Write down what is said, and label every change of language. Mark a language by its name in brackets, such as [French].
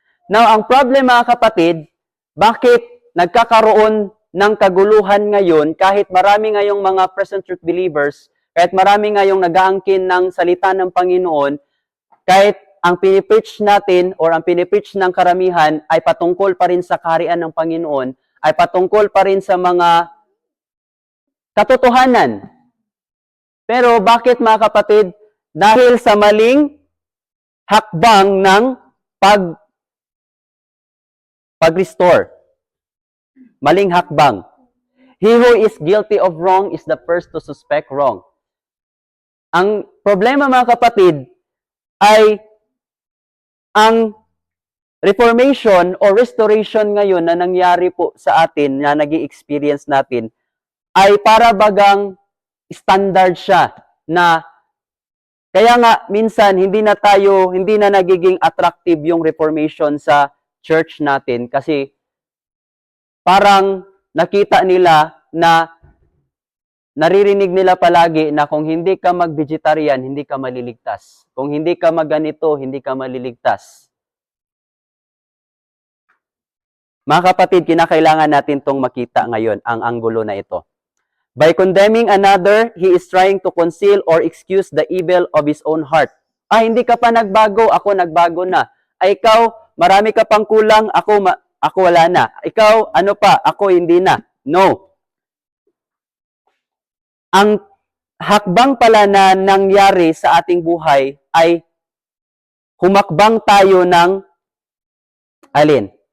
[Filipino] Now, ang problem mga kapatid, bakit nagkakaroon ng kaguluhan ngayon kahit marami ngayong mga present truth believers, kahit marami ngayong nag-aangkin ng salita ng Panginoon, kahit ang pinipreach natin or ang pinipreach ng karamihan ay patungkol pa rin sa kaharian ng Panginoon, ay patungkol pa rin sa mga katotohanan. Pero bakit mga kapatid? Dahil sa maling hakbang ng pag-restore. Maling hakbang. [English] He who is guilty of wrong is the first to suspect wrong. [Filipino] Ang problema mga kapatid ay ang reformation or restoration ngayon na nangyari po sa atin, na nag-i-experience natin, ay para bagang standard siya na kaya nga minsan hindi na nagiging attractive yung reformation sa church natin kasi parang nakita nila na naririnig nila palagi na kung hindi ka mag-vegetarian, hindi ka maliligtas. Kung hindi ka magganito, hindi ka maliligtas. Mga kapatid, kinakailangan natin tong makita ngayon, ang anggulo na ito. [English] By condemning another, he is trying to conceal or excuse the evil of his own heart. [Filipino] Hindi ka pa nagbago, ako nagbago na. Ikaw, marami ka pang kulang, ako wala na. Ikaw, ano pa, ako hindi na. No. Ang hakbang pala na nangyari sa ating buhay ay humakbang tayo ng alin?